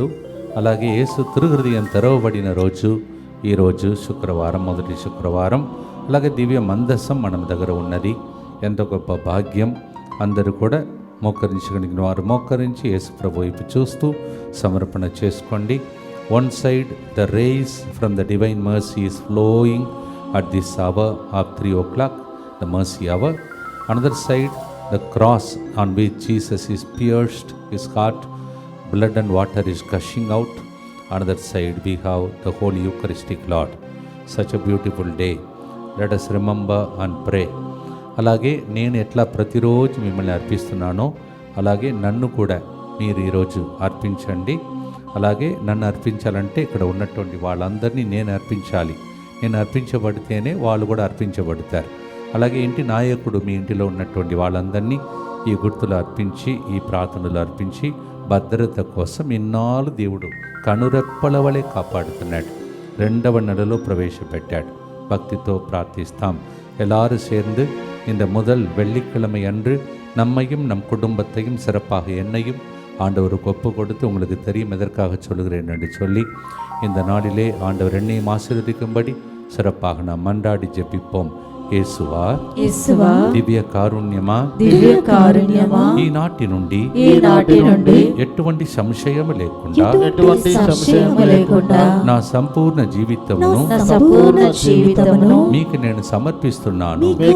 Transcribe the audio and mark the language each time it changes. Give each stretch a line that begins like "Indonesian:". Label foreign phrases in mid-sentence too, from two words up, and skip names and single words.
Telugu: అలాగే యేసు తిరుహృదయం తెరవబడిన రోజు ఈరోజు శుక్రవారం, మొదటి శుక్రవారం. అలాగే దివ్య మందసం మన దగ్గర ఉన్నది. ఎంతో గొప్ప భాగ్యం. అందరూ కూడా మోకరించగలిగిన వారు మోకరించి యేసు ప్రభు వైపు చూస్తూ సమర్పణ చేసుకోండి.
English: One side, the rays from the divine mercy is flowing at this hour of 3 o'clock, the mercy hour. Another side, the cross on which Jesus is pierced, his heart, blood and water is gushing out. Another side, we have the Holy Eucharistic Lord. Such a beautiful day. Let us remember and pray.
Telugu: అలాగే నేను ఎట్లా ప్రతిరోజు మిమ్మల్ని అర్పిస్తున్నానో అలాగే నన్ను కూడా మీరు ఈరోజు అర్పించండి. అలాగే నన్ను అర్పించాలంటే ఇక్కడ ఉన్నటువంటి వాళ్ళందరినీ నేను అర్పించాలి. నేను అర్పించబడితేనే వాళ్ళు కూడా అర్పించబడతారు. అలాగే ఇంటి నాయకుడు మీ ఇంటిలో ఉన్నటువంటి వాళ్ళందరినీ ఈ గుర్తులు అర్పించి, ఈ ప్రార్థనలు అర్పించి భద్రత కోసం ఇన్నాళ్ళు దేవుడు కనురెప్పల వలె కాపాడుతున్నాడు. 2వ నెలలో ప్రవేశపెట్టాడు. భక్తితో ప్రార్థిస్తాం.
Tamil: எல்லாரும் சேர்ந்து இந்த முதல் வெள்ளிக்கிழமை அன்று நம்மையும் நம் குடும்பத்தையும் சிறப்பாக என்னையும் ஆண்டவருக்கு ஒப்பு கொடுத்து, உங்களுக்கு தெரியும் எதற்காக சொல்கிறேன் என்று சொல்லி, இந்த நாளிலே ஆண்டவர் என்னையும் ஆசீர்வதிக்கும்படி சிறப்பாக நாம் மன்றாடி ஜெபிப்போம்.
Telugu: యేసువా, దివ్య కారుణ్యమా, ఈనాటి నుండి ఎటువంటి సంశయం లేకుండా నా సంపూర్ణ జీవితమును మీకు నేను సమర్పిస్తున్నాను.